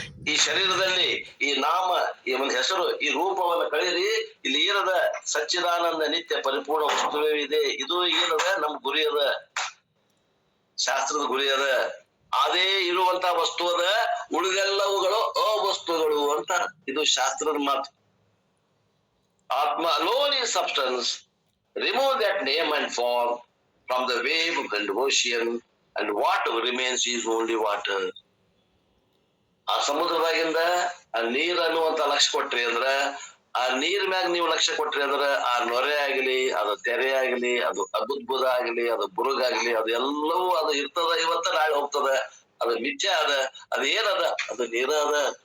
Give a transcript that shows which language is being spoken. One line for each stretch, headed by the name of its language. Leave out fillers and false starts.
Kannada: ಈ ಶರೀರದಲ್ಲಿ ಈ ನಾಮ, ಈ ಒಂದು ಹೆಸರು, ಈ ರೂಪವನ್ನ ಕಳೀರಿ, ಇಲ್ಲಿ ಏನದ, ಸಚ್ಚಿದಾನಂದ ನಿತ್ಯ ಪರಿಪೂರ್ಣ ವಸ್ತುವೇ ಇದೆ. ಇದು ಏನದ, ನಮ್ ಗುರಿ ಅದ, ಶಾಸ್ತ್ರದ ಗುರಿ ಅದ. ಅದೇ ಇರುವಂತ ವಸ್ತು ಅದ, ಉಳಿದೆಲ್ಲವುಗಳು ಅವಸ್ತುಗಳು ಅಂತ ಇದು ಶಾಸ್ತ್ರದ ಮಾತು.
English: ಆತ್ಮ alone is substance. Remove that name and form from the wave and ocean, and what remains is only water.
Kannada: ಆ ಸಮುದ್ರದಾಗಿಂದ ಆ ನೀರ್ ಅನ್ನುವಂತ ಲಕ್ಷ್ಯ ಕೊಟ್ರಿ ಅಂದ್ರ, ಆ ನೀರ್ ಮ್ಯಾಗ ನೀವು ಲಕ್ಷ್ಯ ಕೊಟ್ರಿ ಅಂದ್ರ, ಆ ನೊರೆ ಆಗ್ಲಿ, ಅದು ತೆರೆ ಆಗ್ಲಿ, ಅದು ಅಬುದ್ಬುದ ಆಗ್ಲಿ, ಅದು ಬುರುಗಾಗ್ಲಿ, ಅದು ಎಲ್ಲವೂ ಅದು ಇರ್ತದ, ಇವತ್ತ ನಾಳೆ ಹೋಗ್ತದ, ಅದು ಮಿಥ್ಯ ಅದ, ಅದು ಏನದ, ಅದು ನೀರ ಅದ.